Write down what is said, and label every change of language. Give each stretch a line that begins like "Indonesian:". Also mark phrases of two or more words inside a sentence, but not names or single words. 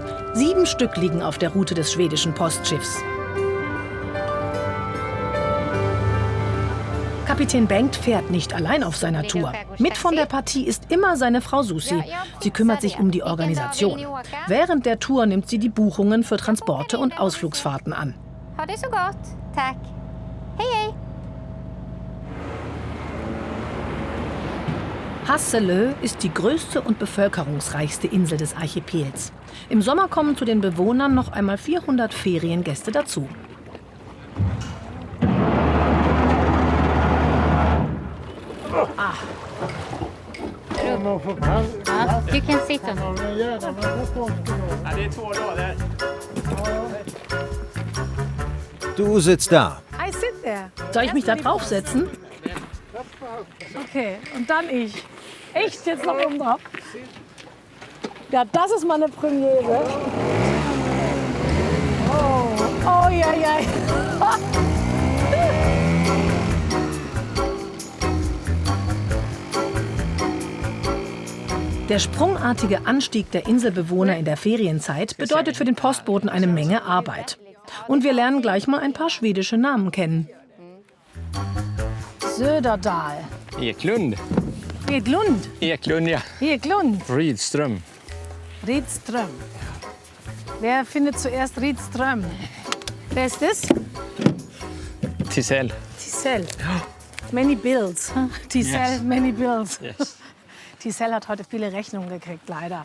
German: 7 Stück liegen auf der Route des schwedischen Postschiffs. Kapitän Bengt fährt nicht allein auf seiner Tour. Mit von der Partie ist immer seine Frau Susi. Sie kümmert sich um die Organisation. Während der Tour nimmt sie die Buchungen für Transporte und Ausflugsfahrten an.
Swedish: Ha det så gott. Tack. Hej, hej.
German: Hasselö ist die größte und bevölkerungsreichste Insel des Archipels. Im Sommer kommen zu den Bewohnern noch einmal 400 Feriengäste dazu.
Swedish: Ja, du kan sitta.
German: Du sitzt da.
English: I sit there.
German: Soll ich mich da draufsetzen? Okay, und dann ich. Echt, jetzt noch oben drauf? Ja, das ist mal eine Premiere. Oh, ja, ja. Der sprungartige Anstieg der Inselbewohner in der Ferienzeit bedeutet für den Postboten eine Menge Arbeit. Und wir lernen gleich mal ein paar schwedische Namen kennen. Söderdal. Eklund. Eklund. Eklund, ja. Eklund. Rydström. Rydström. Wer findet zuerst Rydström? Wer ist das? Tisell.
English: Tisell. Many bills. Ticel, Yes. many bills. Yes.
German: Ticel hat heute viele Rechnungen gekriegt, leider.